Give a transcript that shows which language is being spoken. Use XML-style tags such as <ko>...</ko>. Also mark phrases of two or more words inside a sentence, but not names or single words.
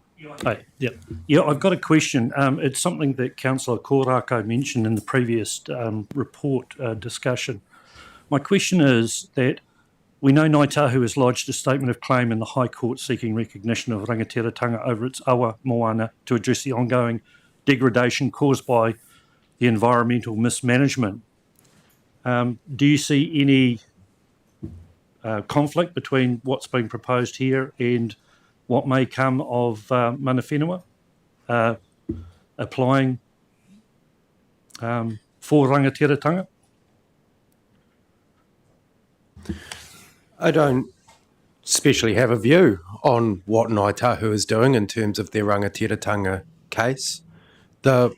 <en>Yeah, I've got a question. It's something that Councillor Karakia mentioned in the previous report discussion. My question is that we know Ngāi Tahu has lodged a statement of claim in the High Court seeking recognition of rangatiratanga over its</en> <mi>awa moana</mi> <en>to address the ongoing degradation caused by the environmental mismanagement. Do you see any conflict between what's being proposed here and what may come of</en> <mi>mana whenua</mi> <en>applying for rangatiratanga? I don't especially have a view on what Ngāi Tahu is doing in terms of their rangatiratanga case.</en>